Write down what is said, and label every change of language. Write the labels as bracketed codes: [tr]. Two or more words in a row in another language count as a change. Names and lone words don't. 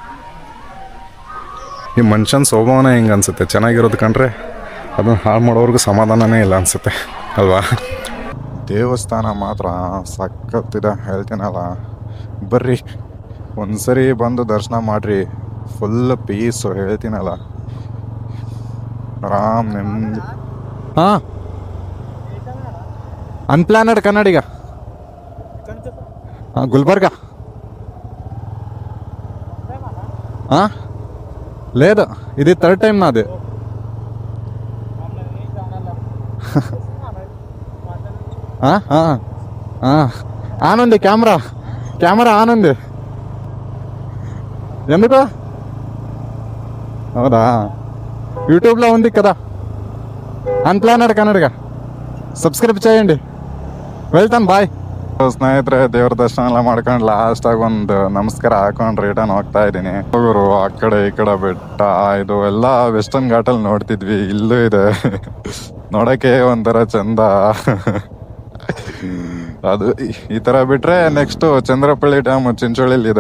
[kn] ಈ ಮನುಷ್ಯನ ಸ್ವಭಾವನೇ ಹಿಂಗೆ ಅನಿಸುತ್ತೆ, ಚೆನ್ನಾಗಿರೋದು ಕಂಡ್ರೆ ಅದನ್ನು ಹಾಳು ಮಾಡೋವ್ರಿಗೂ ಸಮಾಧಾನನೇ ಇಲ್ಲ ಅನಿಸುತ್ತೆ ಅಲ್ವಾ. ದೇವಸ್ಥಾನ ಮಾತ್ರ ಸಖತ್ತಿದೆ ಹೇಳ್ತೀನಲ್ಲ. ಬರ್ರಿ ಒಂದ್ಸರಿ ಬಂದು ದರ್ಶನ ಮಾಡಿರಿ, ಫುಲ್ ಪೀಸು ಹೇಳ್ತೀನಲ್ಲ. ಆರಾಮ್ ನೆಮ್ಮದಿ. ಹಾಂ, [te] అన్ప్లానెడ్ కన్నడిగ గుల్బర్గా లేదు, ఇది 3rd టైం నాది. ఆన్ ఉంది, కెమెరా ఆన్ ఉంది. ఎందుకు? ಹೌದಾ, యూట్యూబ్లో ఉంది కదా అన్ప్లానెడ్ కన్నడిగ. ಸಬ್ಸ್ಕ್ರೈಬ್ చేయండి. వెళ్తాను, [kn] ಬಾಯ್. ಸ್ನೇಹಿತರೆ, ದೇವ್ರ ದರ್ಶನ ಎಲ್ಲ ಮಾಡ್ಕೊಂಡು ಲಾಸ್ಟಾಗಿ ಒಂದು ನಮಸ್ಕಾರ ಹಾಕೊಂಡು ರಿಟರ್ನ್ ಹೋಗ್ತಾ ಇದ್ದೀನಿ. ಹೋಗೋರು ಆ ಕಡೆ ಈ ಕಡೆ ಬೆಟ್ಟ, ಇದು ಎಲ್ಲ ವೆಸ್ಟರ್ನ್ ಘಾಟಲ್ಲಿ ನೋಡ್ತಿದ್ವಿ, ಇಲ್ಲೂ ಇದೆ ನೋಡೋಕ್ಕೆ ಒಂಥರ ಚಂದ. ಅದು ಈ ಥರ ಬಿಟ್ಟರೆ ನೆಕ್ಸ್ಟು ಚಂದ್ರಪಳ್ಳಿ ಡ್ಯಾಮ್ ಚಿಂಚೋಳಿಲಿದೆ.